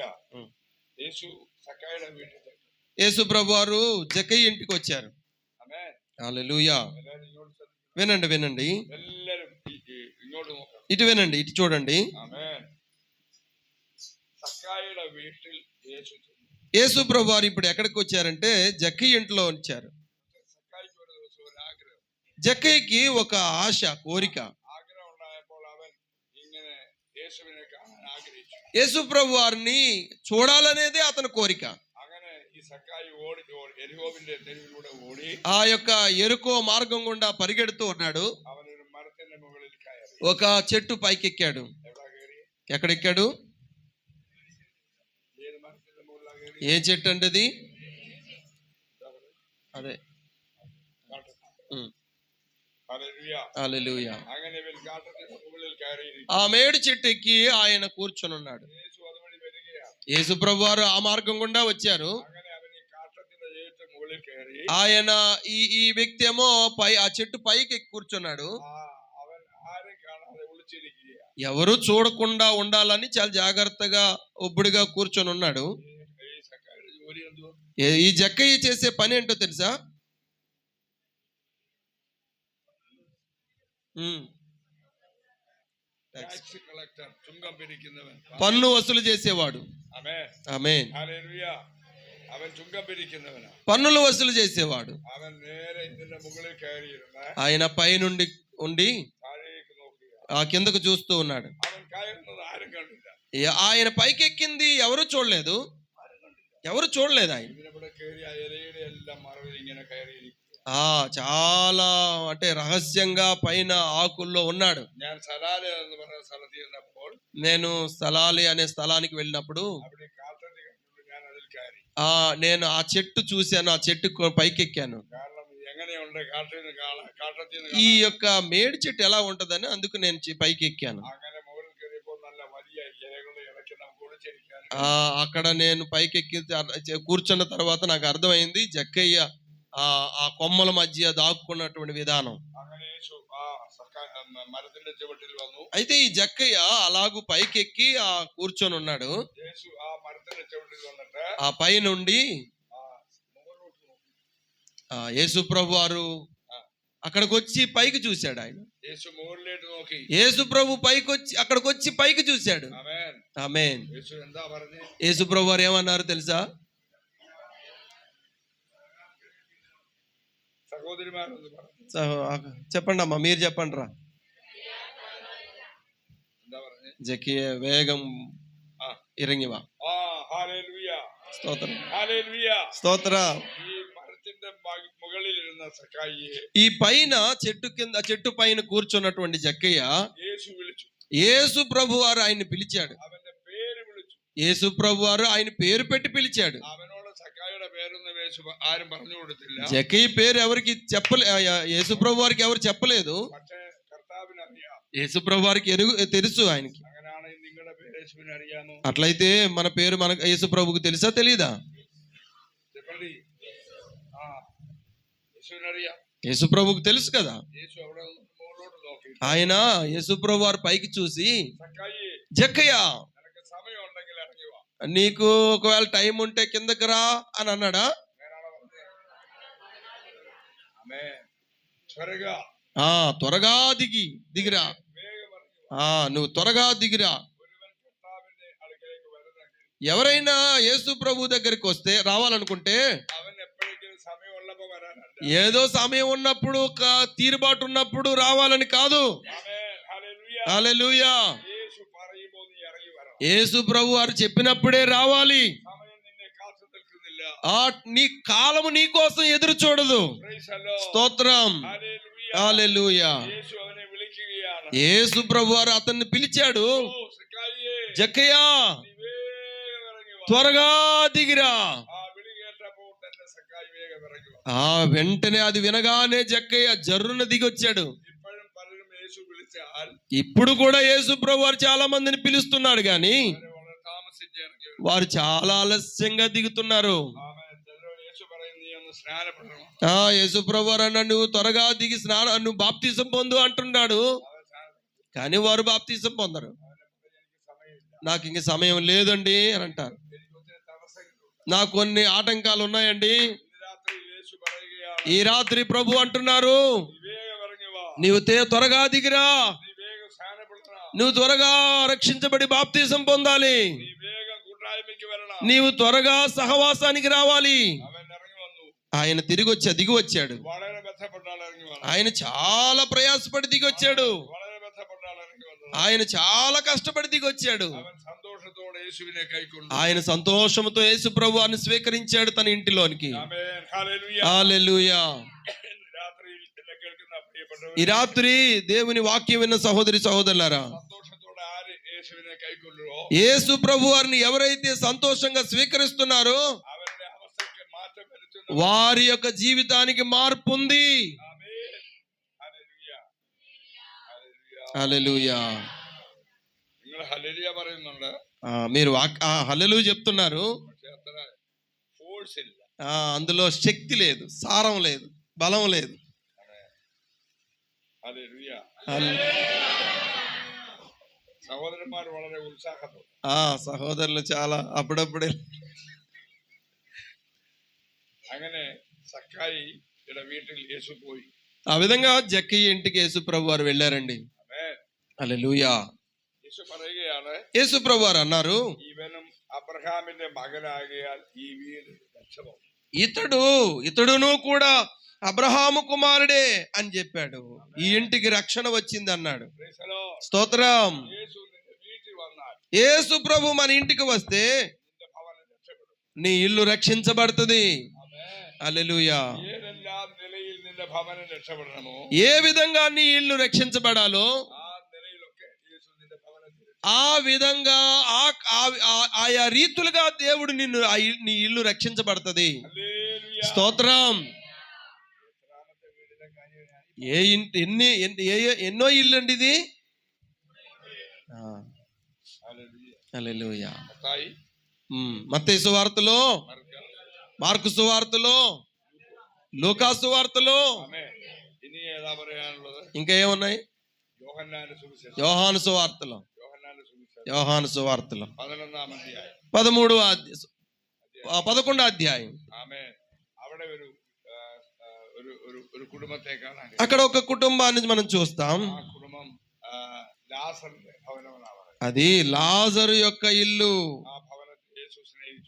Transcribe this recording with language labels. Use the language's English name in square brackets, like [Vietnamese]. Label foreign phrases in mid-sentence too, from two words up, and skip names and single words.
[Malayalam] യേശു സക്കായിയുടെ വീട്ടിൽ തട്ടി. [Telugu] యేసు ప్రభు వారు జక్కయ్య ఇంటికి వచ్చారు. [Malayalam] ആമേൻ. [Telugu] హల్లెలూయా. [Malayalam] എല്ലാവരും ഇങ്ങോട്ട് ശ്രദ്ധിക്കണം. [Telugu] వినండి వినండి, [Malayalam] എല്ലാവരും ഇങ്ങോട്ട് നോക്കണം. [Telugu] ఇటు వినండి, ఇటు చూడండి. [Malayalam] ആമേൻ. സക്കായിയുടെ വീട്ടിൽ യേശു ചെന്നു. [Telugu] యేసు ప్రభు వారు ఇప్పుడు ఎక్కడికి వచ్చారంటే జక్కయ్య ఇంట్లో వచ్చారు. [Malayalam] സക്കായിക്ക് ഒരു ദിവസം ഒരു ആഗ്രഹം. [Telugu] జక్కయ్యకి ఒక ఆశ, కోరిక. [Malayalam] ആഗ്രഹം ഉണ്ടായപ്പോൾ അവൻ ഇങ്ങനെ യേശുവിനെ കാണാൻ ആഗ്രഹിച്ചു. [Telugu] యేసు ప్రభు వారిని చూడాలనేదే అతని కోరిక. [Malayalam] അങ്ങനെ ഈ സക്കായി ഓടി എരിഹോവിന്റെ തെരുവിലൂടെ ഓടി [Telugu] ఆ యొక్క ఎరుకో మార్గం గుండా పరిగెడుతూ ఉన్నాడు. [Malayalam] അവനൊരു മരത്തിന്റെ മുകളിൽ കയറി. [Telugu] ఒక చెట్టు పైకెక్కాడు. [Malayalam] എവിടെ കയറി? [Telugu] ఎక్కడెక్కాడు? [Malayalam] ഏത് മരത്തിന്റെ മുകളിലാ കയറി? [Telugu] ఏ చెట్టు అంటే అది? అదే. [Malayalam] ഹല്ലേലൂയ. [Telugu] హల్లెలూయా. [Malayalam] അങ്ങനെ ഇവൻ കാട്ടത്തിന്റെ മുകളിൽ കയറിയിരിക്കും. [Telugu] ఆ మేడి చెట్టు ఎక్కి ఆయన కూర్చొని ఉన్నాడు. [Malayalam] യേശു അതുവഴി വരികയാണ്. [Telugu] యేసు ప్రభు వారు ఆ మార్గం గుండా వచ్చారు. [Malayalam] അങ്ങനെ അവൻ ഈ കാട്ടത്തിന്റെ ഏറ്റവും മുകളിൽ കയറി. [Telugu] ఆయన ఈ వ్యక్తి ఏమో ఆ చెట్టు పైకి ఎక్కి కూర్చున్నాడు. [Malayalam] അവൻ ആരും കാണാതെ ഒളിച്ചിരിക്കുക. [Telugu] ఎవరు చూడకుండా ఉండాలని చాలా జాగ్రత్తగా ఒబ్బుడిగా కూర్చొని ఉన్నాడు. [Malayalam] ഈ സക്കായിയുടെ ജോലി എന്തുവാ? [Telugu] ఈ జక్కయ్య చేసే పని ఏంటో తెలుసా? [English] tax collector, [Malayalam] ചുങ്കം പിരിക്കുന്നവൻ, [Telugu] పన్ను వసూలు చేసేవాడు. [Malayalam] ആമേൻ. [Telugu] ఆమేన్. [Malayalam] ഹല്ലേലൂയ. അവൻ ചുങ്കം പിരിക്കുന്നവനാ. [Telugu] పన్నులు వసూలు చేసేవాడు. [Malayalam] അവൻ നേരെ ഇതിന്റെ മുകളിൽ കയറിയിരുന്ന് [Telugu] ఆయన పై నుండి ఉండి [Malayalam] താഴേക്ക് നോക്കുക. [Telugu] ఆ కిందకు చూస్తూ ఉన్నాడు. [Malayalam] അവൻ കയറുന്നത് ആരും കണ്ടില്ല. [Telugu] ఆయన పైకి ఎక్కింది ఎవరు చూడలేదు. ఎవరు చూడలేదు ఆయన. [Malayalam] ഇതിനിവിടെ കയറി ആ ഇലയുടെ എല്ലാം മറവിൽ ഇങ്ങനെ കയറിയിരിക്കുക. [Telugu] చాలా అంటే రహస్యంగా పైన ఆకుల్లో ఉన్నాడు. [Malayalam] ഞാൻ സലാല എന്ന് പറയുന്ന സ്ഥലത്ത് ചെന്നപ്പോൾ [Telugu] నేను స్థలాలి అనే స్థలానికి వెళ్ళినప్పుడు [Malayalam] അവിടെ കാട്ടത്തി കണ്ടു. ഞാൻ അതിൽ കയറി. [Telugu] నేను ఆ చెట్టు చూశాను, ఆ చెట్టు పైకి ఎక్కాను. [Malayalam] കാരണം എങ്ങനെയുണ്ട് കാട്ടത്തിൽ [Telugu] ఈ యొక్క మేడి చెట్టు ఎలా ఉంటదని అందుకు నేను పైకి ఎక్కాను. [Malayalam] അങ്ങനെ മുകളിൽ കയറിയപ്പോൾ നല്ല വലിയ ഇലകളുടെ ഇടയ്ക്ക് നമുക്ക് ഒളിച്ചിരിക്കാൻ. [Telugu] అక్కడ నేను పైకి ఎక్కి కూర్చున్న తర్వాత నాకు అర్థమైంది జక్కయ్య ఆ కొమ్మల మధ్య దాక్కున్నటువంటి విధానం. [Malayalam] അങ്ങനെ യേശു ആ മരത്തിന്റെ ചുവട്ടിൽ വന്നു. [Telugu] అయితే ఈ జక్కయ్య అలాగూ పైకెక్కి కూర్చొని ఉన్నాడు. [Malayalam] യേശു ആ മരത്തിന്റെ ചുവട്ടിൽ വന്നിട്ട് [Telugu] ఆ పై నుండి [Malayalam] മുകളിലോട്ട് നോക്കി. [Telugu] యేసు ప్రభు వారు అక్కడికి వచ్చి పైకి చూశాడు. ఆయన [Malayalam] യേശു മുകളിലേക്ക് നോക്കി. [Telugu] యేసు ప్రభు పైకి వచ్చి అక్కడికి వచ్చి పైకి చూశాడు. [Malayalam] ആമേൻ. [Telugu] ఆమేన్. [Malayalam] യേശു എന്താ പറഞ്ഞേ? [Telugu] యేసు ప్రభు వారు ఏమన్నారు తెలుసా? [Malayalam] സഹോദരിമാരെന്ന് പറഞ്ഞു. [Telugu] చెప్పండి అమ్మా, మీరు చెప్పండి రా. [Malayalam] എന്താ പറഞ്ഞേ? ജക്കയ്യ വേഗം ഇറങ്ങിവാ. ഹല്ലേലൂയ. സ്തോത്രം ഹല്ലേലൂയ. സ്തോത്രം. ഈ മരത്തിന്റെ മുകളിലിരുന്ന സക്കായിയെ [Telugu] ఈ పైన చెట్టు పైన కూర్చున్నటువంటి జక్కయ్య [Malayalam] యేసు విളിച്ചു. [Telugu] యేసు ప్రభు వారు ఆయన్ని పిలిచాడు. [Malayalam] അവന്റെ പേര് വിളിച്ചു. [Telugu] యేసు ప్రభు వారు ఆయన పేరు పెట్టి పిలిచాడు. [Malayalam] അവനോട് സക്കായിയുടെ പേരൊന്നും യേശു ആരും പറഞ്ഞു കൊടുത്തില്ല. [Telugu] జక్కయ్య పేరు ఎవరికి యేసు ప్రభు వారికి ఎవరు చెప్పలేదు. [Malayalam] പക്ഷേ കർത്താവിന് അറിയാം. [Telugu] యేసు ప్రభు వారికి తెలుసు ఆయనకి. [Malayalam] അങ്ങനെയാണെങ്കിൽ നിങ്ങളുടെ പേര് യേശുവിന് അറിയാമോ? [Telugu] అట్లయితే మన పేరు మనకు యేసు ప్రభువుకు తెలుసా తెలీదా? [Malayalam] చెప్పండి. యేసువిని അറിയാം. [Telugu] యేసు ప్రభువుకు తెలుసు కదా. [Malayalam] యేసు അവിടെ മുകളിലോട്ട് നോക്കി [Telugu] ఆయన యేసు ప్రభు వారి పైకి చూసి [Malayalam] സക്കായി [Telugu] జక్కయ్య [Malayalam] നിനക്ക് സമയം ഉണ്ടെങ്കിൽ ഇറങ്ങി വാ. [Telugu] నీకు ఒకవేళ టైం ఉంటే కిందకి రా అని అన్నాడా? [Malayalam] അങ്ങനെയാണോ പറഞ്ഞത്? ആമേൻ. [Telugu] త్వరగా త్వరగా దిగిరా. [Malayalam] വേഗം ഇറങ്ങി വാ. [Telugu] నువ్వు త్వరగా దిగిరా. [Malayalam] ഒരുവൻ കർത്താവിന്റെ അടുക്കലേക്ക് വരുന്നെങ്കിൽ [Telugu] ఎవరైనా యేసు ప్రభు దగ్గరికి వస్తే రావాలనుకుంటే [Malayalam] അവൻ എപ്പോഴെങ്കിലും സമയമുള്ളപ്പോ വരാനല്ല. [Telugu] ఏదో సమయం ఉన్నప్పుడు తీరుబాటు ఉన్నప్పుడు రావాలని కాదు. [Malayalam] ആമേൻ. ഹല്ലേലൂയ. [Telugu] హల్లెలూయా. [Malayalam] యేసు പറയുമ്പോൾ നീ ഇറങ്ങി വരണം. [Telugu] యేసు ప్రభు వారు చెప్పినప్పుడే రావాలి. [Malayalam] സമയം നിന്നെ കാത്തു നിൽക്കുന്നില്ല. [Telugu] నీ కాలము నీ కోసం ఎదురు చూడదు. [English] Praise the Lord. [Telugu] స్తోత్రం. [Malayalam] ഹല്ലേലൂയ. [Telugu] హల్లెలూయా. [Malayalam] యేసు അവനെ വിളിക്കുകയാണ്. [Telugu] యేసు ప్రభు వారు అతన్ని పిలిచాడు. [Malayalam] ഓ സക്കായിയേ, [Telugu] జక్కయ్య [Malayalam] നീ വേഗം ഇറങ്ങി വാ. [Telugu] త్వరగా దిగిరా. [Malayalam] ആ വിളി കേട്ടപ്പോൾ തന്നെ സക്കായി വേഗം ഇറങ്ങി വാ. [Telugu] వెంటనే అది వినగానే జక్కయ్య జర్రున దిగొచ్చాడు. [Malayalam] ഇപ്പോഴും പലരും യേശു വിളിച്ചാൽ [Telugu] ఇప్పుడు కూడా యేసు ప్రభు వారు చాలా మందిని పిలుస్తున్నాడు గాని [Malayalam] അവരെ വളരെ താമസിച്ച് ഇറങ്ങി വരും. [Telugu] వారు చాలా ఆలస్యంగా దిగుతున్నారు. [Malayalam] ആമേൻ. ചിലരോട് യേശു പറയും നീ ഒന്ന് സ്നാനപ്പെടണം. [Telugu] యేసు ప్రభు వారు అన్నాడు నువ్వు త్వరగా దిగి నువ్వు బాప్తిసం పొందు అంటున్నాడు. [Malayalam] അവൻ സ്നാനപ്പെടും. [Telugu] కానీ వారు బాప్తిసం పొందరు. [Malayalam] അവനെ പറയും, എനിക്ക് സമയമില്ല, [Telugu] నాకు ఇంక సమయం లేదండి అని అంటారు. [Malayalam] എനിക്ക് ഒത്തിരി തടസ്സങ്ങളുണ്ട്. [Telugu] నాకు కొన్ని ఆటంకాలు ఉన్నాయండి. [Malayalam] ഇന്ന് രാത്രി യേശു പറയുകയാണ്, [Telugu] ఈ రాత్రి ప్రభు అంటున్నారు [Malayalam] നീ വേഗം ഇറങ്ങി വാ. [Telugu] నీవు త్వరగా దిగిరా. [Malayalam] നീ വേഗം സ്നാനപ്പെടണം. [Telugu] నువ్వు త్వరగా రక్షించబడి బాప్తిసం పొందాలి. [Malayalam] നീ വേഗം കൂട്ടായ്മയ്ക്ക് വരണം. [Telugu] నీవు త్వరగా సహవాసానికి రావాలి. [Malayalam] അവൻ ഇറങ്ങി വന്നു. [Telugu] ఆయన దిగి వచ్చాడు. [Malayalam] വളരെ ബന്ധപ്പെട്ട ആൾ ഇറങ്ങി വന്നു. [Telugu] ఆయన చాలా ప్రయాసపడి దిగి వచ్చాడు. [Malayalam] വളരെ ബന്ധപ്പെട്ട ആൾ ഇറങ്ങി വന്നു. [Telugu] ఆయన చాలా కష్టపడి దిగి వచ్చాడు. [Malayalam] അവൻ സന്തോഷത്തോടെ യേശുവിനെ കൈക്കൊണ്ടു. [Telugu] ఆయన సంతోషంతో యేసు ప్రభువాన్ని స్వీకరించాడు తన ఇంటిలోనికి. [Malayalam] ആമേൻ. ഹല്ലേലൂയ. [Telugu] హల్లెలూయా. [Malayalam] രാത്രിയിൽ എന്നെ കേൾക്കുന്ന പ്രിയപ്പെട്ടവർ, [Telugu] ఈ రాత్రి దేవుని వాక్యం విన్న సహోదరి సహోదరులారా, [Malayalam] സന്തോഷത്തോടെ ആര് യേശുവിനെ കൈക്കൊള്ളുവോ [Telugu] యేసు ప్రభు వారిని ఎవరైతే సంతోషంగా స్వీకరిస్తున్నారో [Malayalam] അവരുടെ അവസ്ഥയ്ക്ക് മാറ്റം വരുത്തുന്നു. [Telugu] వారి యొక్క జీవితానికి మార్పు ఉంది. [Malayalam] ആമേൻ. ഹല്ലേലൂയ. ഹല്ലേലൂയ. [Telugu] హల్లెలూయా. [Malayalam] നിങ്ങൾ ഹല്ലേലൂയ പറയുന്നുണ്ട്, [Telugu] మీరు హల్లెలూయా చెప్తున్నారు. [Malayalam] പക്ഷെ അത്ര ഫോഴ്സ് ഇല്ല. [Telugu] అందులో శక్తి లేదు, సారం లేదు, బలం లేదు. [Malayalam] ഹല്ലേലൂയ. [Telugu] హల్లెలూయా. [Malayalam] സഹോദരന്മാർ വളരെ ഉത്സാഹത്തോടെ, [Telugu] సహోదరులు చాలా అప్పుడప్పుడే. [Malayalam] അങ്ങനെ സക്കായിയുടെ വീട്ടിൽ യേശു പോയി. [Telugu] ఆ విధంగా జక్కయ్య ఇంటికి యేసు ప్రభు వారు వెళ్ళారండి. [Malayalam] ആമേൻ. [Telugu] హల్లెలూయా. [Malayalam] യേശു പറയുകയാണ്, [Telugu] యేసు ప్రభు వారు అన్నారు [Malayalam] ഇവനും അബ്രഹാമിന്റെ മകനാകിയാൽ ഈ വീട് രക്ഷപ്പെടും. [Telugu] ఇతడును కూడా అబ్రహాము కుమారుడే అని చెప్పాడు. ఈ ఇంటికి రక్షణ వచ్చింది అన్నాడు. [English] Praise the Lord. [Telugu] స్తోత్రం. [Malayalam] యేసు നിന്റെ വീട്ടിൽ വന്നാൽ [Telugu] యేసు ప్రభు మన ఇంటికి వస్తే [Malayalam] നിന്റെ ഭവനം രക്ഷപ്പെടും. [Telugu] నీ ఇల్లు రక్షించబడుతుంది. [Malayalam] ആമേൻ. [Telugu] హల్లెలూయా. [Malayalam] ഏതെല്ലാം നിലയിൽ നിന്റെ ഭവനം രക്ഷപ്പെടണമോ [Telugu] ఏ విధంగా నీ ఇల్లు రక్షించబడాలో [Malayalam] ആ നിലയിലൊക്കെ യേശു നിന്റെ ഭവനത്തിൽ [Telugu] ఆ విధంగా ఆయా రీతులుగా దేవుడు నీ ఇల్లు రక్షించబడుతుంది. [Malayalam] ഹല്ലേലൂയ. [Telugu] స్తోత్రం. [Malayalam] എത്രാമത്തെ വീടിന്റെ കാര്യമായി? [Telugu] ఎన్నో ఇల్లు అండి ఇది. [Malayalam] ഹല്ലേലൂയ. [Telugu] హల్లెలూయా. [Malayalam] മത്തായി, [Telugu] మత్తయి సువార్తలో, [Malayalam] മർക്ക. [Telugu] మార్కు సువార్తలో, లూకా సువార్తలో, [Malayalam] ആമേൻ. ഇനി ഏതാ പറയാനുള്ളത്? [Telugu] ఇంకా ఏమున్నాయి? [Malayalam] യോഹന്നാന്റെ സുവിശേഷം. [Telugu] యోహాను సువార్తలో, [Malayalam] യോഹന്നാന്റെ സുവിശേഷം [Telugu] యోహాను సువార్తలో [Malayalam] 11-ാം അധ്യായം. [Telugu] 11వ అధ్యాయం. [Malayalam] ആമേൻ. അവിടെ ഒരു കുടുംബത്തെ കാണാൻ. [Telugu] అక్కడ ఒక కుటుంబాన్ని మనం చూస్తాం. [Malayalam] ആ കുടുംബം ലാസറിന്റെ ഭവനമെന്നാണ്. [Telugu] అది లాజరు యొక్క ఇల్లు. [Malayalam] ആ ഭവനത്തെ യേശു സ്നേഹിച്ചു.